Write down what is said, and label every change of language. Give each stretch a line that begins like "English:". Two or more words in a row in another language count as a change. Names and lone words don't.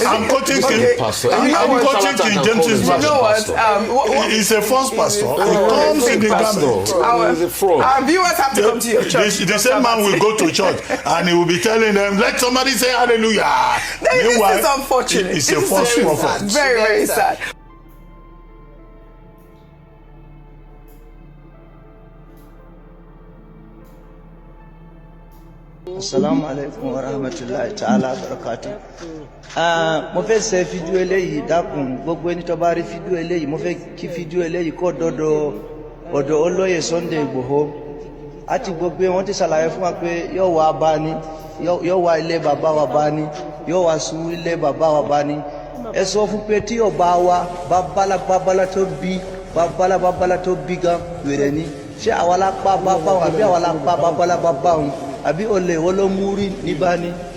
English: I'm quoting King James Version. You know what? He's a false pastor. He comes in the garment. Our viewers have to come to your church. The same man will go to church and he will be telling them, let somebody say hallelujah. This is unfortunate. It's a false prophet. Very, very sad.
Arabic: السلام عليكم ورحمة الله تعالى بركاته.
Yoruba: Mo fẹ́ ṣe fídíò eléyìí dákun gbogbo ẹni tó bá rí fídíò eléyìí mo fẹ́ kí fídíò eléyìí kó dọ́dọ̀ olóyè Sunday Igboho àti gbogbo wọn ti ṣàlàyé fún wa pé yóò wá bá ní yóò wá ilé bàbá wa bá ní yóò wá sùn ilé bàbá wa bá ní ẹ sọ fún pé tí ọba wa babalá tó bí gan wèrè ni ṣé àwa la pa bàbá wọn àbí àwa la pa babalá bàbá wọn àbí olè wọn ló mú rí níbà ni